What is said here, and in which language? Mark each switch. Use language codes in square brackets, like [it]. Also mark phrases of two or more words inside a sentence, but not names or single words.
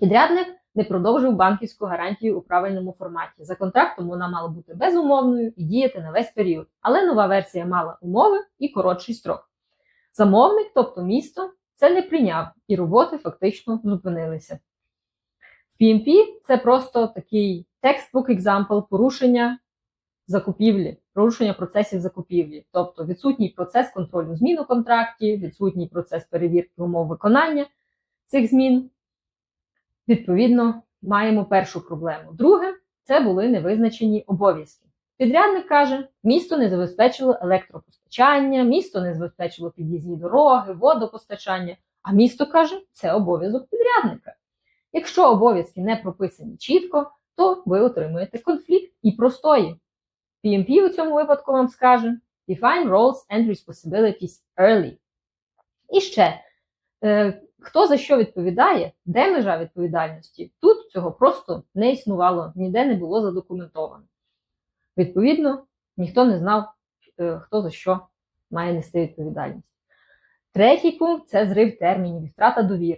[uk] Підрядник не продовжив банківську гарантію у правильному форматі. За контрактом вона мала бути безумовною і діяти на весь період, але нова версія мала умови і коротший строк. Замовник, тобто місто, це не прийняв, і роботи фактично зупинилися. В PMP це просто такий [en] textbook example [uk] порушення закупівлі, порушення процесів закупівлі. Тобто відсутній процес контролю змін у контракті, відсутній процес перевірки умов виконання цих змін. Відповідно, маємо першу проблему. Друге, це були невизначені обов'язки. Підрядник каже, місто не забезпечило електропостачання, місто не забезпечило під'їзні дороги, водопостачання, а місто каже, це обов'язок підрядника. Якщо обов'язки не прописані чітко, то ви отримуєте конфлікт і простої. PMP у цьому випадку вам скаже [en] Define roles and responsibilities early. [uk] І ще, хто за що відповідає, де межа відповідальності, тут цього просто не існувало, ніде не було задокументовано. Відповідно, ніхто не знав, хто за що має нести відповідальність. Третій пункт – це зрив термінів і втрата довіри.